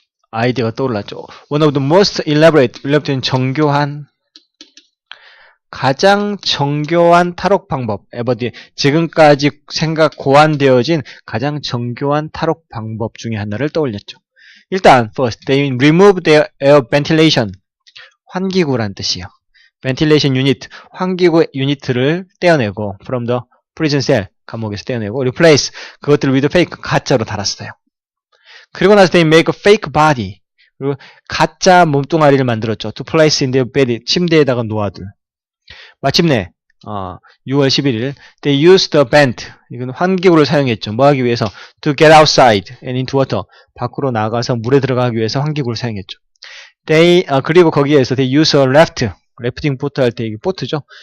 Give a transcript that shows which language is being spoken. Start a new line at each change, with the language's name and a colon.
Korean: 아이디어가 떠올랐죠.
English: One of the most elaborate
Korean: 는 정교한 가장 정교한 탈옥 방법 지금까지 고안되어진 가장 정교한 탈옥 방법 중에 하나를 떠올렸죠. 일단
English: first, they removed their air ventilation
Korean: 환기구란 뜻이에요.
English: ventilation unit
Korean: 환기구 유니트를 떼어내고
English: from the prison cell
Korean: 감옥에서 떼어내고
English: replace
Korean: 그것들을
English: with fake
Korean: 가짜로 달았어요. 그리고 나서
English: they make a fake body
Korean: 그리고 가짜 몸뚱아리를 만들었죠.
English: to place in their bed
Korean: 침대에다가 놓아둘. 마침내 6월 11일
English: they used the vent
Korean: 이건 환기구를 사용했죠. 뭐 하기 위해서
English: to get outside and into water
Korean: 밖으로 나가서 물에 들어가기 위해서 환기구를 사용했죠. 그리고 거기에서
English: they used a
Korean: 래프팅 보트 할 때 이게 보트죠.